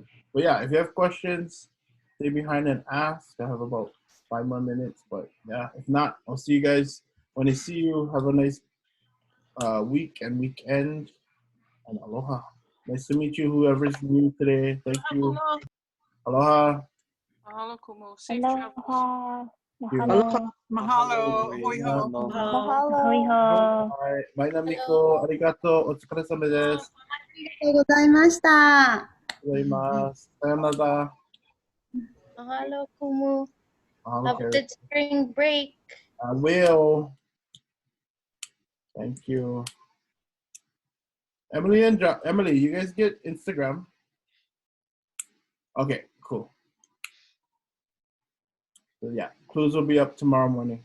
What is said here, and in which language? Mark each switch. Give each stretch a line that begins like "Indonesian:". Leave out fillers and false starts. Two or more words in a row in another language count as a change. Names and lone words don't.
English: But yeah, if you have questions, stay behind and ask. I have about 5 more minutes, but yeah, if not, I'll see you guys when I see you. Have a nice week and weekend, and aloha. Nice to meet you, whoever's new today. Thank you. Aloha.
Hawaiian: Mahalo, Kumu. Safe
English: Aloha.
Hawaiian: Aloha. Mahalo. Hoi ho.
English: Mahalo. Bye, Namiko. Arigato.
Japanese: お疲れ様です. ありがとうございました。 Sayonara.
Hawaiian: Mahalo, Kumu.
English: Mahalo, Have a Carrie. good spring break. I will. Thank you. Emily and Emily, you guys get Instagram? Okay, cool. So yeah, clues will be up tomorrow morning.